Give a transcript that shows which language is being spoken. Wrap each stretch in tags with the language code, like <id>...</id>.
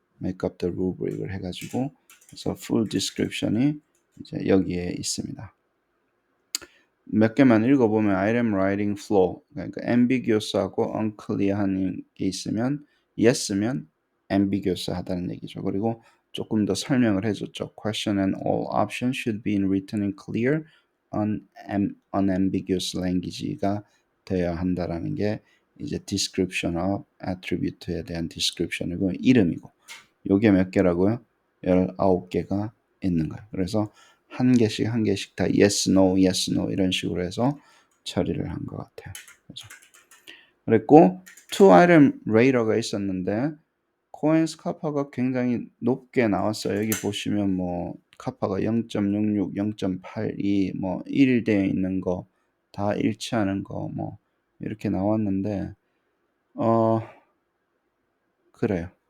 <en>make up the rubric</en> <ko>을 해가지고 그래서</ko> <en>full description</en> <ko>이 이제 여기에 있습니다. 몇 개만 읽어보면 item writing flow 그러니까 ambiguous하고 unclear한 게 있으면 yes면 ambiguous 하다는 얘기죠. 그리고 조금 더 설명을 해줬죠.</ko> <en>Question and all options should be written in clear, unambiguous language</en> <ko>가 되어야 한다라는 게 이제</ko> <en>description of attribute</en> <ko>에 대한 description이고 이름이고 요게 몇 개라고요? 19개가 있는 거예요. 그래서 한 개씩 다</ko> <en>yes, no, yes, no</en> <ko>이런 식으로 해서 처리를 한 것 같아요. 그랬고</ko> <en>two item rater</en> <ko>가 있었는데 코엔스 카파가 굉장히 높게 나왔어요. 여기 보시면 뭐 카파가 0.66, 0.82, 뭐 1 되어 있는 거, 다 일치하는 거, 뭐 이렇게 나왔는데 그래요.</ko>